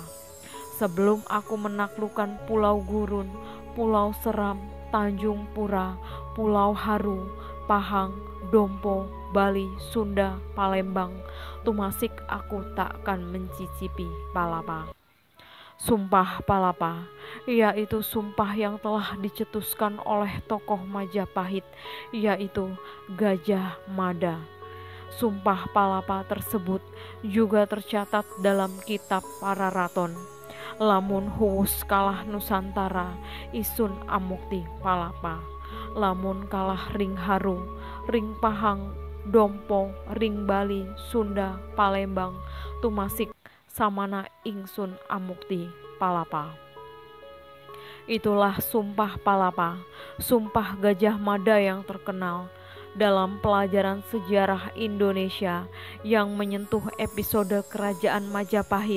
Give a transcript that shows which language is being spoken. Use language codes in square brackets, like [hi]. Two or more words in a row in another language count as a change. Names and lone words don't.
[id] Sebelum aku menaklukkan Pulau Gurun, Pulau Seram, Tanjung Pura, Pulau Haru, Pahang, Dompo, Bali, Sunda, Palembang, Tumasik, aku tak akan mencicipi palapa. Sumpah Palapa, yaitu sumpah yang telah dicetuskan oleh tokoh Majapahit, yaitu Gajah Mada. Sumpah Palapa tersebut juga tercatat dalam kitab Pararaton. [kaw] Lamun huwus kalah Nusantara, isun amukti palapa. Lamun kalah ring Haru, ring Pahang, Dompo, ring Bali, Sunda, Palembang, Tumasik, samana ingsun amukti palapa. [id] Itulah sumpah palapa, sumpah Gajah Mada yang terkenal dalam pelajaran sejarah Indonesia yang menyentuh episode kerajaan Majapahit.